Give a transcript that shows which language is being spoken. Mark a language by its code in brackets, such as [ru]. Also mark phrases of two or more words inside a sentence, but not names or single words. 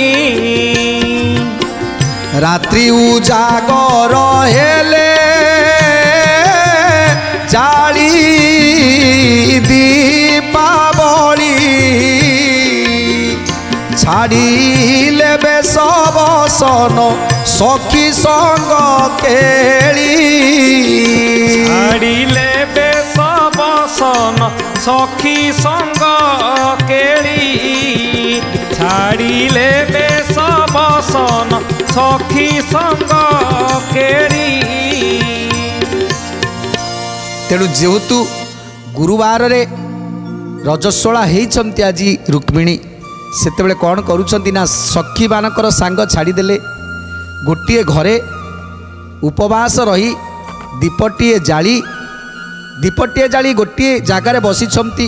[or] ରାତ୍ରି ଉଜାଗର ହେଲେ ଜାଳି ଦୀପାବଳି ଛାଡ଼ିଲେ ବେଶ ବସନ ସଖୀ ସଙ୍ଗ କେଳି ଛାଡ଼ିଲେ ବେଶ ବସନ ସଖୀ ସଙ୍ଗ ଛାଡ଼ିଲେ ବେଶ ବସନ ସଖୀ ସଙ୍ଗ କେରି। ତେଣୁ ଯେହେତୁ ଗୁରୁବାରରେ ରଜସ୍ୱଳା ହେଇଛନ୍ତି ଆଜି ରୁକ୍ମିଣୀ, ସେତେବେଳେ କ'ଣ କରୁଛନ୍ତି ନା ସଖୀମାନଙ୍କର ସାଙ୍ଗ ଛାଡ଼ିଦେଲେ, ଗୋଟିଏ ଘରେ ଉପବାସ ରହି ଦୀପଟିଏ ଜାଳି ଗୋଟିଏ ଜାଗାରେ ବସିଛନ୍ତି।